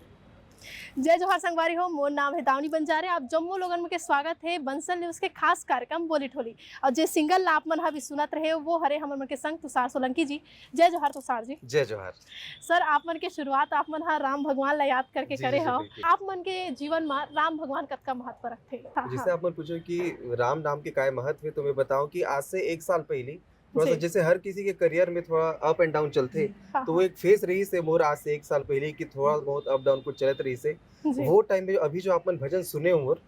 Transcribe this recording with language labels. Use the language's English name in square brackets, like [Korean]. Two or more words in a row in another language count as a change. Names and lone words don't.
[Chhattisgarhi] जय जोहार संगवारी हो। मोर नाम है दावनी बंजारे। आप जम्मू लोगन के स्वागत है बंसल न्यूज के खास कार्यक्रम बोली ठोली। और जे सिंगल आप मन भी सुनत रहे वो हरे हमर मन के संग तुषार सोलंकी जी। जय जोहार तुषार जी। जय जोहार। सर आप मन के शुरुआत आप मन राम भगवान ला याद करके जी करे जी जी हो। बिल्कुल। आप मन के जीवन में राम भगवान कतका महत्व रखते। जिससे आप मन पूछो कि राम नाम के काय महत्व है तो मैं बताऊं कि आज से एक साल पहले थोड़ा सा जी जैसे हर किसी के करियर में थोड़ा [English] up and down [Chhattisgarhi] चलते हाँ तो वो हाँ एक फेस रही से मोर आज से एक साल पहले कि थोड़ा बहुत [English] up down [Chhattisgarhi] कुछ चलत रही से जी वो टाइम में अभी जो अपन भजन सुने हो मोर